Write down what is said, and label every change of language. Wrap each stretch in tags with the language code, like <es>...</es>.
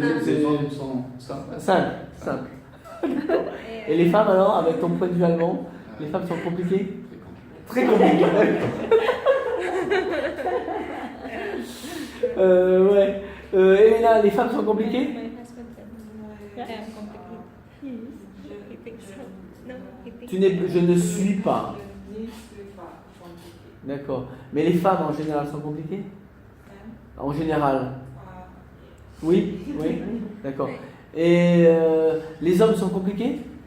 <fr>Les hommes sont simples. simple. Et les femmes alors, avec ton point de vue allemand, les femmes sont compliquées? Très compliqué. Très compliquées. Ouais. Elena, les femmes sont compliquées?</fr> <en>My husband said I am complicated. He thinks so. No, he thinks</en> <fr>Je ne suis pas. Je ne suis pas compliquée. D'accord. Mais les femmes en général sont compliquées? En général. Oui? Oui? D'accord. Et les hommes sont compliqués?</fr>